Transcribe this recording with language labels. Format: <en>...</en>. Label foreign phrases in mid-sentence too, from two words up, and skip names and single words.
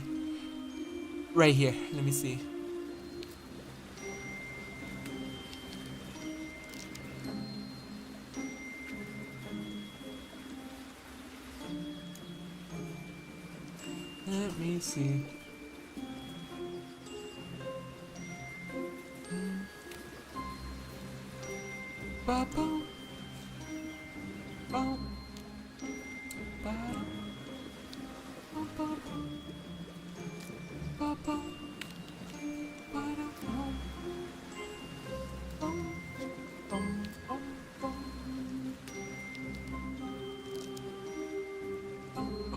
<en>Right here. Let me see. Let me see. Ba-boom. Boom. Ba-dum. Ba-boom. Ba-boom. Ba-dum. Boom. Boom. Boom. Boom.</en>